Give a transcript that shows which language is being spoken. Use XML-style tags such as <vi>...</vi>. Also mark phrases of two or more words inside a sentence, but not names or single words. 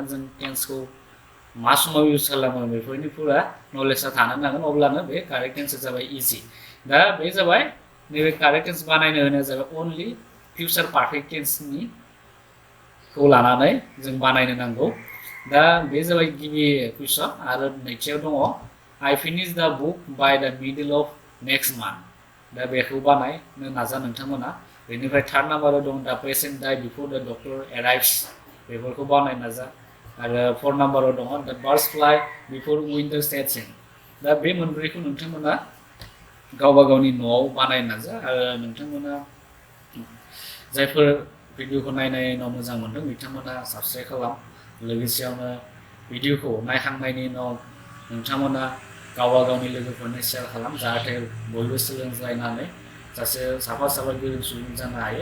<brx>जों टेन्सखौ मा समाव इउज खालामो बेफोरनि पुरा नलेजआ थानो नांगोन अब्लानो बे</brx> <en>correct tense</en> <brx>जाबाय इजि। दा बे जाबाय नैबे</brx> <en>correct tense</en> <brx>बानायनो होनाया जाबाय</brx> <en>only future perfect tense</en> <brx>खौ लानानै जों बानायनो नांगौ। दा बे जाबाय गिबि कुइसन आरो नैथियाव दङ</brx> <en>I finished the book by the middle of next month</en> <brx>दा बेखौ बानायनो नाजा नोंथांमोना। बेनिफ्राय</brx> <en>third number</en> <brx>दं</brx> <en>the patient died before the doctor arrives</en> <brx>बेफोरखौ बानायनो नाजा। आरो</brx> <en>fourth number</en> <brx>दङ</brx> <en>the birds fly before winter sets in</en> <brx>दा बे मोनब्रैखौ नोंथांमोना गावबा गावनि न'आव बानायनो नाजा। आरो नोंथांमोना जायफोर भिडिअखौ नायनायनि उनाव मोजां मोनदों बिथांमोना साबस्क्राइब खालाम। लोगोसेयावनो भिडिअखौ नायखांनायनि उनाव नोंथांमोना गावबा गावनि लोगोफोरनो शेयार खालाम जाहाथे बयबो सोलोंलायनानै सासे साफा गोरों सुबुं जानो हायो।</brx>